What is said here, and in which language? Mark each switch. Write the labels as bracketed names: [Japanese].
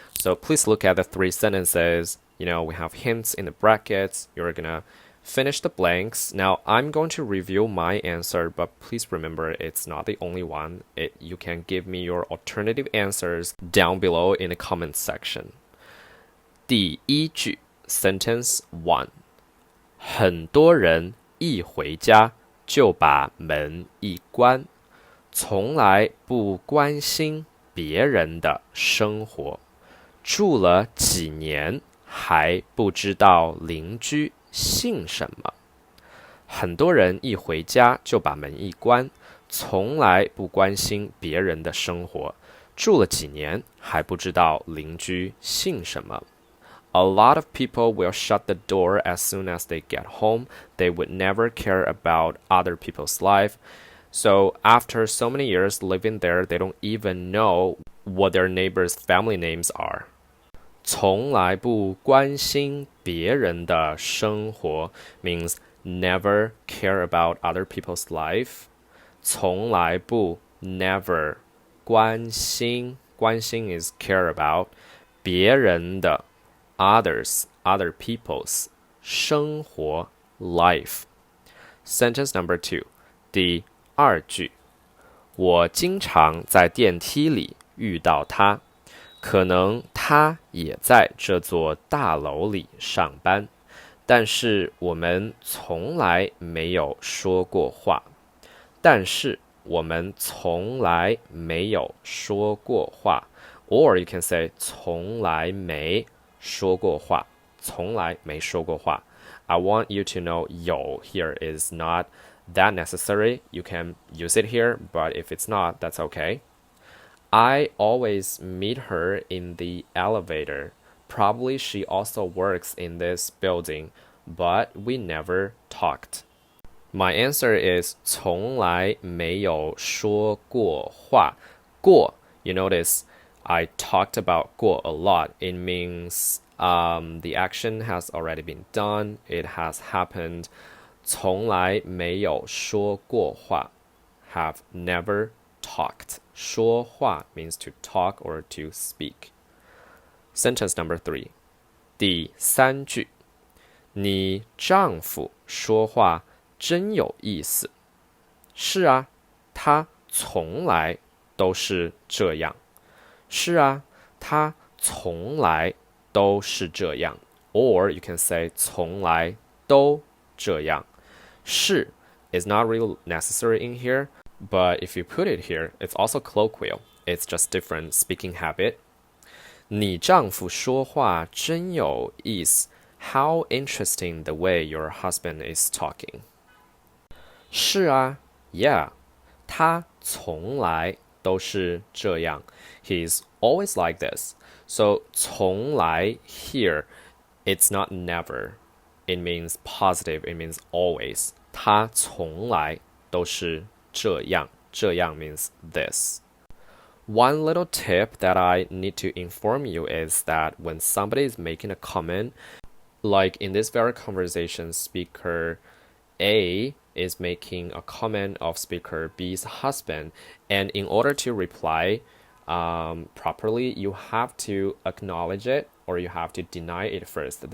[English] So please look at the 3 sentences. We have hints in the brackets. You're gonna finish the blanks. Now, I'm going to review my answer, but please remember it's not the only one. You can give me your alternative answers down below in the comments section. [Chinese] 第一句 [English] Sentence 1 [Chinese] 很多人一回家就把门一关，从来不关心别人的生活，住了几年还不知道邻居姓什么。很多人一回家就把门一关，从来不关心别人的生活，住了几年还不知道邻居姓什么。 [English] A lot of people will shut the door as soon as they get home. They would never care about other people's life. So after so many years living there, they don't even know what their neighbors' family names are. [Chinese] 从来不关心别人的生活 [English] means never care about other people's life. 从来不 never 关心 is care about 别人的others, other people's 生活 life. Sentence number 2. [Chinese] 第二句我经常在电梯里遇到他，可能他也在这座大楼里上班，但是我们从来没有说过话。但是我们从来没有说过话 [English] Or you can say [Chinese] 从来没说过话，从来没说过话。 [English] I want you to know 有 here is not that necessary. You can use it here, but if it's not, that's okay. I always meet her in the elevator. Probably she also works in this building, but we never talked. My answer is [Chinese] 从来没有说过话。 [English] 过 you notice I talked about 过 a lot. It means the action has already been done. It has happened. [Chinese] 从来没有说过话 [English] have never talked. 说话 means to talk or to speak. Sentence number 3. [Chinese] 第三句你丈夫说话真有意思。是啊，他从来都是这样。是啊，他从来都是这样。 [English] Or you can say [Chinese] 从来都这样。 [English] 是 is not really necessary in here, but if you put it here, it's also colloquial. It's just different speaking habit. [Chinese] 你丈夫说话真有意思。 [English] How interesting the way your husband is talking. [Chinese] 是啊 yeah, 他从来都是这样。 [English] He's always like this. So 从来 here, it's not never. It means positive. It means always. [Chinese] 他从来都是这样。 [English] 这样 means this. One little tip that I need to inform you is that when somebody is making a comment, like in this very conversation, speaker A is making a comment of speaker B's husband, and in order to reply properly, you have to acknowledge it or you have to deny it first.